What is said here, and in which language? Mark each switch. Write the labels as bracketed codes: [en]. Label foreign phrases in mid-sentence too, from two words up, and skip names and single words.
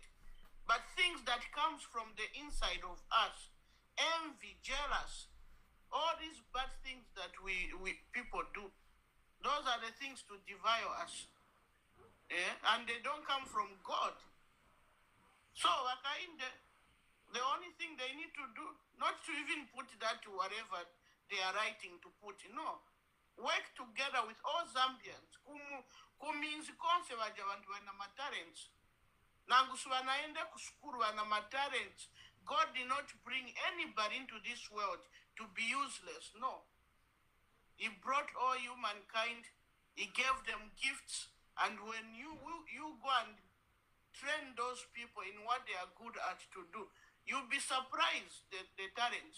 [en] But things that comes from the inside of us, envy, jealous, all these bad things that we people do, those are the things to devour us. And they don't come from God. So, the only thing they need to do, not to even put that to whatever they are writing to put, no. Work together with all Zambians. [bem] Kuminzi konse baja bantu bana matalents. Nangusu banaenda kuskuru bana matalents. [en] God did not bring anybody into this world to be useless. No. He brought all humankind. He gave them gifts. And when you go and train those people in what they are good at to do, you'll be surprised, the talents.